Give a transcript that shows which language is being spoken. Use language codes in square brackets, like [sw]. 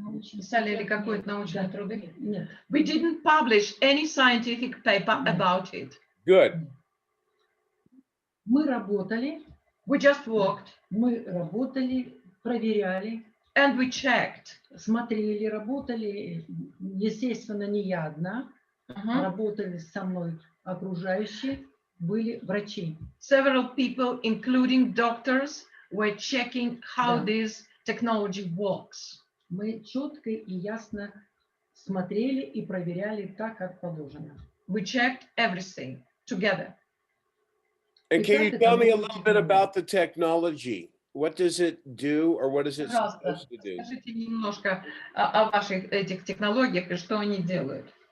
[ru] Писали ли какой-то научный труд? Нет. [en] We didn't publish any scientific paper about it. Good. [ru] Мы работали. [en] We just worked. [ru] Мы работали, проверяли. [en] And we checked. [ru] Смотрели, работали. Естественно, не я одна. Работали со мной окружающие. Были врачи. [en] Several people, including doctors, were checking how this technology works. [ru] Мы четко и ясно смотрели и проверяли так, как положено. [en] We checked everything together. And can you tell me a little bit about the technology? What does it do, or what is it supposed to do? [ru] Скажите немножко о ваших этих технологиях и что они делают.